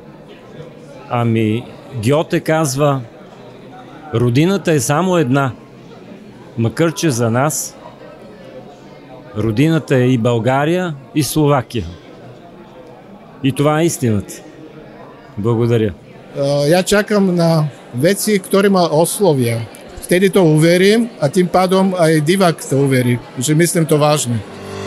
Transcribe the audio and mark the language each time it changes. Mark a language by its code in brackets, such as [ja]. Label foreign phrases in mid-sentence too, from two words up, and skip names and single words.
[bg] Ами, Гьоте казва, родината е само една, макар че за нас Родината е и България, и Словакия. И това е истината. Благодаря. [sk] Ja čakam na veci, ktoré ma oslovia. Vtedy to uverím a tým pádom aj divák to uverí, že myslím to vážne.